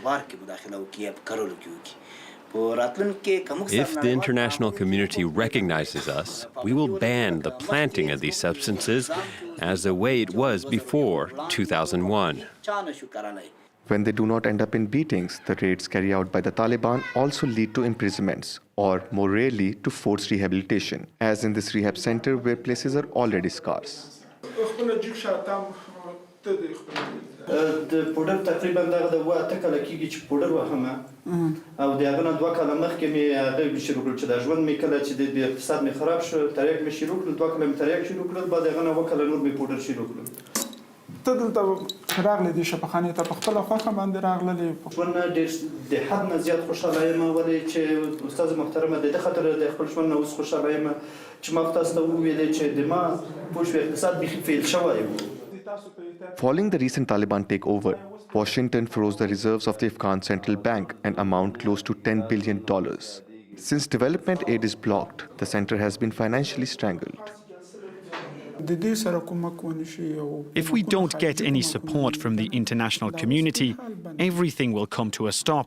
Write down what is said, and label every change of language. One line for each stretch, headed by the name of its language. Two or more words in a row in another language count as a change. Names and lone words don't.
English: If the international community recognizes us, we will ban the planting of these substances as the way it was before 2001. When they do not end up in beatings, the raids carried out by the Taliban also lead to imprisonments, or more rarely to forced rehabilitation, as in this rehab center where places are already scarce.
Pashto: د پودر تقریبا دغه د 8 کاله کېږي چې پودر وهمه او د هغه نه 2 کاله مخکې مې هغه شروع کړل چې د ژوند مې کله چې د اقتصاد مې خراب شو تریاک مې شروع کړل 2 کاله مې تریاک شروع کړل بعد هغه نه 2 کاله نور مې پودر شروع کړل. ته دلته راغلی دې شفاخانې ته په خپله خوښه باندې راغللی ژوند نه ډېر د حد نه زیات خوشحاله یم ولې چې استاد محترمه د دې خاطر د خپل ژوند نه اوس خوشحاله یم چې ما تاسو ته وویلې چې د ما پوه شوې اقتصاد بیخي فیل شوی و.
English: Following the recent Taliban takeover, Washington froze the reserves of the Afghan central bank, an amount close to $10 billion. Since development aid is blocked, the center has been financially strangled. If we don't get any support from the international community, everything will come to a stop.